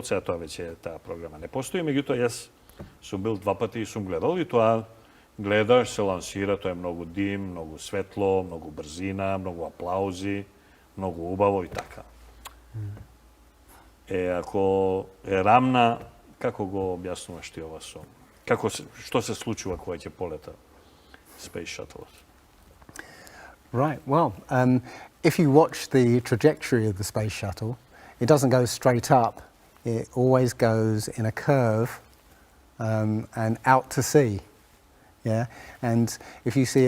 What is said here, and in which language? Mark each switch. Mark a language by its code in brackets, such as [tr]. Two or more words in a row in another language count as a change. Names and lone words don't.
[mk] Сега тоа веќе таа програма не постои, меѓутоа јас сум бил 2 пати и сум гледал, и тоа гледаш, се лансира, тоа е многу дим, многу светло, многу брзина, многу аплаузи, многу убаво и така. Ако е рамна, како го објаснуваш ти ова со? Што се случува кога ќе полета Space Shuttle? [en] Right, well, if you watch the trajectory of the Space Shuttle, it doesn't go straight up. It always goes in a curve and out to sea. Yeah, and if you see it...